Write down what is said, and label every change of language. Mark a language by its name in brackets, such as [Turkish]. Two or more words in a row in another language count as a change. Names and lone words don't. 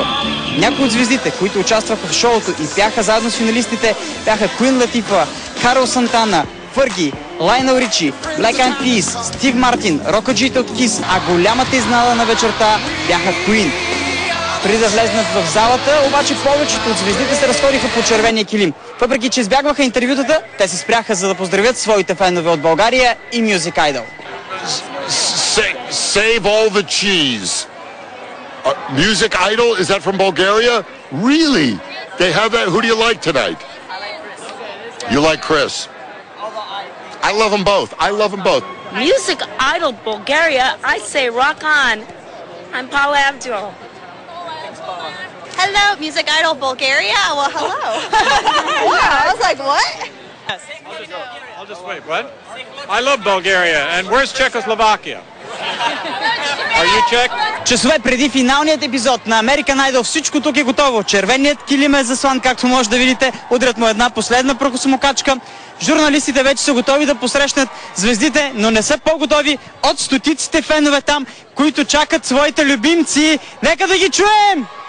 [Bulgarian] Някои от звездите, които участваха в шоуто и пяха заедно с финалистите, бяха Куин Латифа, Карл Сантана, Фърги, Лайнел Ричи, Black Eyed Peas, Стив Мартин, рокаджиите от Кис, а голямата изненада на вечерта бяха Куин. Преди да влезнат в залата, обаче повечето от звездите се разходиха по червения килим. Въпреки че избягваха интервютата, те се спряха за да поздравят своите фенове от България и Music Idol. [English] Save all the cheese. Music Idol, is that from Bulgaria? Really? They have that? Who do you like tonight? You like Chris? I love them both. I love them both. Music Idol Bulgaria, I say rock on. I'm Paula Abdul. Hello, Music Idol Bulgaria. Well, hello. Wow, I was like, what? I'll just wait. What? I love Bulgaria. And where's Czechoslovakia? Are you Czech? [Bulgarian] Часове преди финалният епизод на American Idol всичко тук е готово. Червеният килим е заслан, както може да видите. Удрят му една последна прокосмокачка. Журналистите вече са готови да посрещнат звездите, но не са по-готови от стотиците фенове там, които чакат своите любимци. Нека да ги чуем!